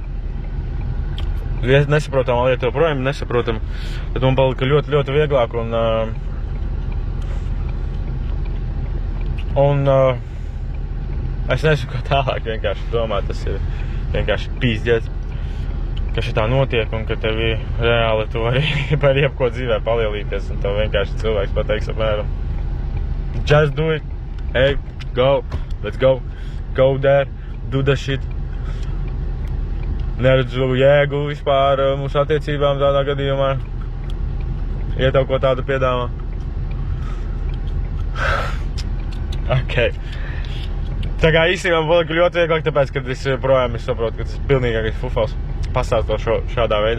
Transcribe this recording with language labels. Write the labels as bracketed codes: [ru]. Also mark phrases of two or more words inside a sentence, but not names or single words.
[lv] Nesaprotamā lieta joprojām nesaprotam, bet man palika ļoti, ļoti vieglāk, un es nezinu, ko tālāk vienkārši domāt, tas ir vienkārši pīzdiets, ka šitā notiek un ka tevi reāli tu vari par jebko dzīvē palielīties, un tev vienkārši cilvēks pateiks apmēram [en] just do it, hey, go, let's go there, do the shit. [lv] Neredzu jēgu vispār mūsu attiecībām tādā gadījumā, ja tev ko tādu piedāvā. Ok. Tā kā īstenībā palika ļoti vieglāk, tāpēc, kad es projām saprotu, ka tas ir pilnīgākais fufels pastāstot šādā veidā.